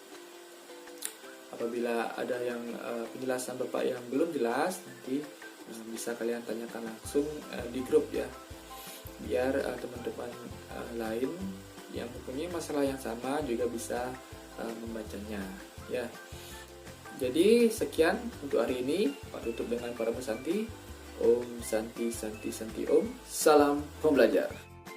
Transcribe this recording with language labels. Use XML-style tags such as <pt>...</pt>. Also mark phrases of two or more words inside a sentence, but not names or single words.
<id>Apabila ada yang penjelasan Bapak yang belum jelas, nanti bisa kalian tanyakan langsung di grup ya, biar teman-teman lain yang mempunyai masalah yang sama juga bisa membacanya ya. Jadi sekian untuk hari ini. Pak tutup dengan para Santi.</id> <sa>Om Santi Santi Santi Om.</sa> <id>Salam pembelajar.</id>